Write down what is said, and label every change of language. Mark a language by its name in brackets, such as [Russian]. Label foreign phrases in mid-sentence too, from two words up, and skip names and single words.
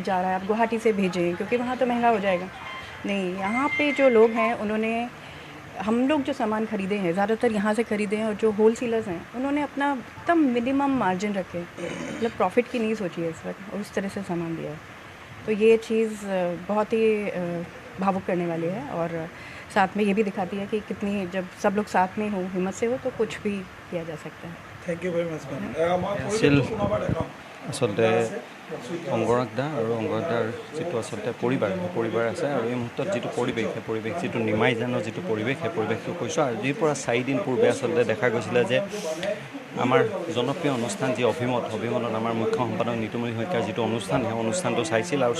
[Hindi] जा रहा है आप गुवाहाटी से भेजें क्योंकि वहाँ तो महंगा हो जाएगा नहीं यहाँ पे जो लोग हैं उन्होंने हम लोग जो सामान ख़रीदे हैं ज़्यादातर यहाँ से ख़रीदे हैं और जो होलसेलर्स हैं उन्होंने अपना एकदम [English] minimum margin [Hindi] रखे मतलब प्रॉफिट की नहीं सोची है इस वक्त और उस तरह से सामान दिया है तो ये चीज़ बहुत ही भावुक करने वाली है और साथ में ये भी दिखाती है कि कितनी जब सब लोग साथ में हो हिम्मत से हो तो कुछ भी किया जा सकता है [English] thank you very much [Assamese] আচলতে অংগৰাগ দা আৰু অংগৰাগ দাৰ যিটো আচলতে পৰিবাৰ আছে আৰু এই মুহূৰ্তত যিটো পৰিৱেশ যিটো নিমাইজানৰ যিটো পৰিৱেশ সেই পৰিৱেশটো কৈছোঁ আজিৰ পৰা 4 দিন পূৰ্বে আচলতে দেখা গৈছিলে যে আমাৰ জনপ্ৰিয় অনুষ্ঠান যি অভিমতত আমাৰ মুখ্য সম্পাদক নিতুমণি শইকীয়াৰ যিটো অনুষ্ঠান সেই অনুষ্ঠানটো চাইছিল আৰু